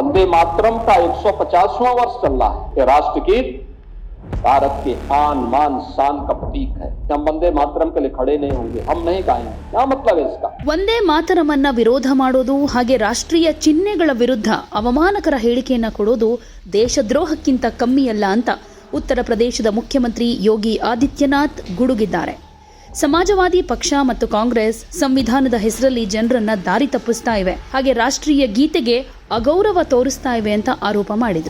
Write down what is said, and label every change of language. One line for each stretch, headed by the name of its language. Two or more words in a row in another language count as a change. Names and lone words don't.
Hindi: वंदे मातरम का 150वां वर्ष चल रहा है। ये राष्ट्रगीत भारत के आन मान शान का प्रतीक है। हम वंदे मातरम के लिए खड़े नहीं होंगे, हम नहीं गाएंगे। क्या मतलब है इसका?
Kannada: ವಂದೇ ಮಾತರಮನ್ನ ವಿರೋಧ ಮಾಡೋದು ಹಾಗೆ ರಾಷ್ಟ್ರೀಯ ಚಿಹ್ನೆಗಳ ವಿರುದ್ಧ ಅವಮಾನಕರ ಹೇಳಿಕೆಯನ್ನ ಕೊಡೋದು ದೇಶದ್ರೋಹಕ್ಕಿಂತ ಕಮ್ಮಿಯಲ್ಲ ಅಂತ ಉತ್ತರ ಪ್ರದೇಶದ ಮುಖ್ಯಮಂತ್ರಿ ಯೋಗಿ ಆದಿತ್ಯನಾಥ್ ಗುಡುಗಿದ್ದಾರೆ. ಸಮಾಜವಾದಿ ಪಕ್ಷ ಮತ್ತು ಕಾಂಗ್ರೆಸ್ ಸಂವಿಧಾನದ ಹೆಸರಲ್ಲಿ ಜನರನ್ನ ದಾರಿ ತಪ್ಪಿಸ್ತಾ ಇವೆ, ಹಾಗೆ ರಾಷ್ಟ್ರೀಯ ಗೀತೆಗೆ ಅಗೌರವ ತೋರಿಸ್ತಾ ಇವೆ ಅಂತ ಆರೋಪ ಮಾಡಿದ್ರು.